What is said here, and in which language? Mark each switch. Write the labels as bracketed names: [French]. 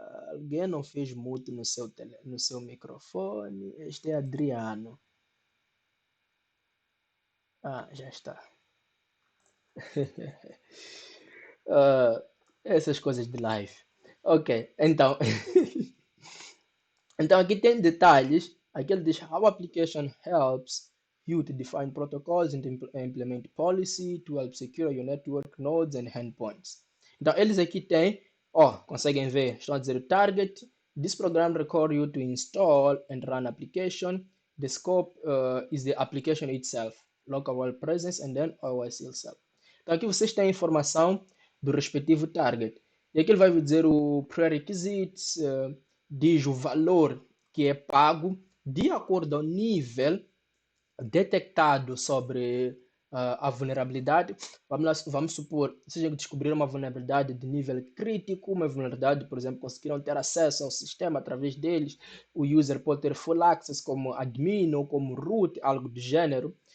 [Portuguese] Alguém não fez mute no seu microfone. Este é Adriano. Ah, já está. Ah, essas coisas de live. Ok, então, então aqui tem detalhes. Aqui ele diz [English] how application helps you to define protocols and implement policy to help secure your network nodes and endpoints. [Portuguese] Então eles aqui têm, ó, conseguem ver, estão a dizer o target. [English] This program requires you to install and run application. The scope is the application itself, local world presence and then OS itself. [Portuguese] Então aqui vocês têm a informação do respectivo target. E aqui ele vai dizer o prerequisites, diz o valor que é pago de acordo ao nível detectado sobre a vulnerabilidade. Vamos supor, seja descobrir uma vulnerabilidade de nível crítico, uma vulnerabilidade, por exemplo, conseguiram ter acesso ao sistema através deles, o user pode ter full access como admin ou como root, algo do gênero.